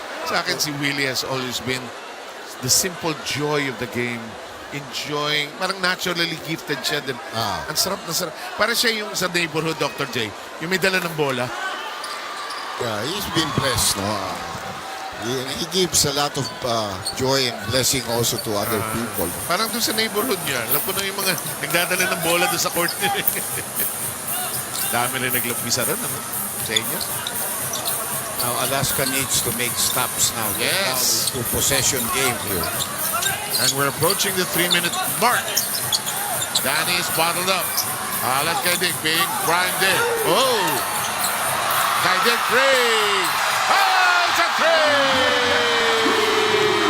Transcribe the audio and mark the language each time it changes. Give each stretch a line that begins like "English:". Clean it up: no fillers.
Filipino: Sa akin,
English: si Willie has always been the simple joy of the game.
Filipino: Enjoying, parang naturally gifted siya din. Ang sarap na sarap. Para siya yung sa neighborhood, Dr. J, yung may dala ng bola.
English: Yeah, he's been blessed, no? He gives a lot of joy and blessing also to other people.
Filipino: Parang doon sa neighborhood niya, alam ko na yung mga nagdadala ng bola doon sa court niya. Dami rin naglapisa rin, ano? Sa inyo.
English: Now, Alaska needs to make stops now. Yes. Now, to possession game here. And we're approaching the 3-minute mark. Danny is bottled up. Alan Kaidik being primed in. Oh! Kaidik three! Oh, it's a three!